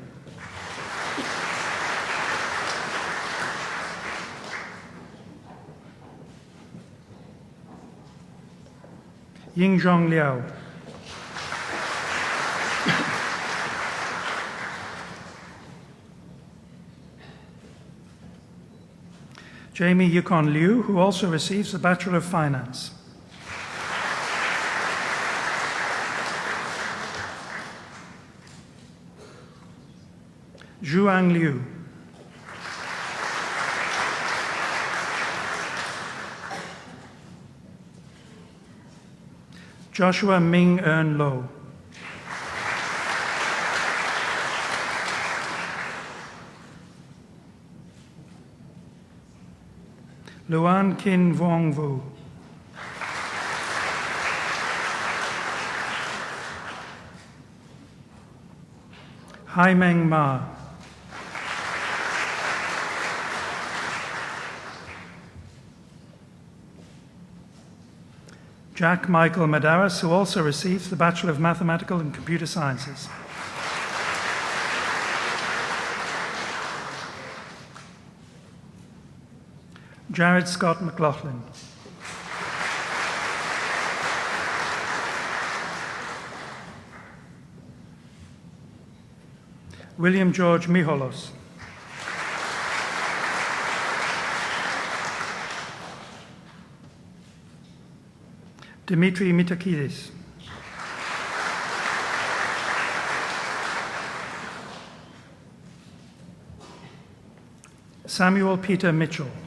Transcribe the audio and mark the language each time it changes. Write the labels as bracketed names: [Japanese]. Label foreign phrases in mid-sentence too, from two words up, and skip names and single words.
[English] Yingzhong Liao. Jamie Yukon Liu, who also receives the Bachelor of Finance. Zhuang Liu. Joshua Ming Eun Lo. Luan Kin Vuong Vu. Hai Meng Ma. Jack Michael Madaris, who also receives the Bachelor of Mathematical and Computer Sciences. Jared Scott McLaughlin. William George Miholos. Dimitri Mitakidis. Samuel Peter Mitchell.